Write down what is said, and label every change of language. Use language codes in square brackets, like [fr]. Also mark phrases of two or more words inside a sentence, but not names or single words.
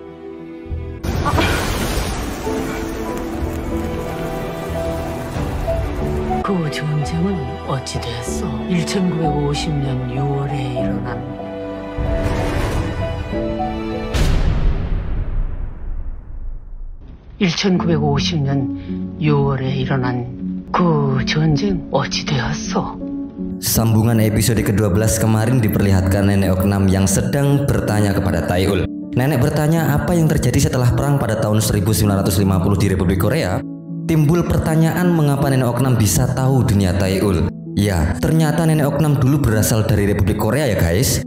[ko] 그 전쟁은 어찌 됐어? 1950년 6월에 일어난 1950년 6월에 일어난 그 전쟁 어찌 되었어? [id] Sambungan episode ke-12 kemarin diperlihatkan nenek Oknam yang sedang bertanya kepada Taeul. Nenek bertanya apa yang terjadi setelah perang pada tahun 1950 di Republik Korea. Timbul pertanyaan mengapa nenek Oknam bisa tahu dunia Taeul. Ya, ternyata nenek Oknam dulu berasal dari Republik Korea ya guys.